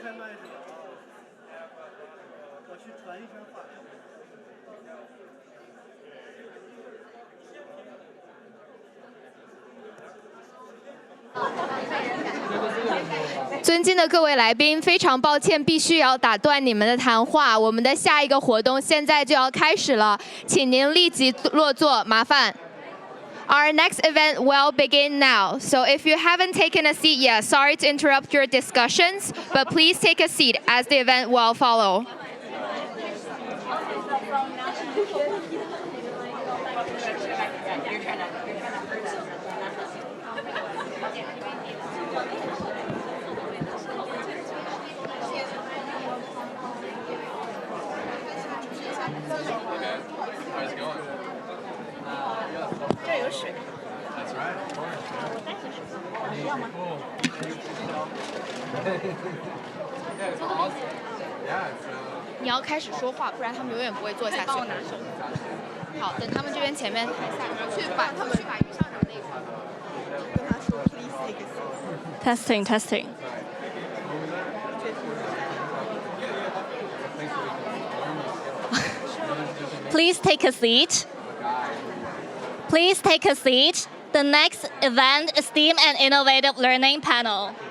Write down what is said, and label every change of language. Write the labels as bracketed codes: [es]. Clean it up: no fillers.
[zh] 开麦是吧？我去传一声话。尊敬的各位来宾，非常抱歉，必须要打断你们的谈话。我们的下一个活动现在就要开始了，请您立即落座，麻烦。 [en] Our next event will begin now. So if you haven't taken a seat yet, sorry to interrupt your discussions, but please take a seat as the event will follow. How's it going? [zh] 这有水。 [en] That's right, of course. Cool. Yeah, it's awesome. Yeah, it's [zh] 你要开始说话，不然他们永远不会坐下去。帮我拿手。好，等他们这边前面台下去把他们去把于校长那一块。跟他说 [en] Please take a seat. Testing, testing. Please take a seat. Please take a seat. The next event is STEAM and Innovative Learning Panel.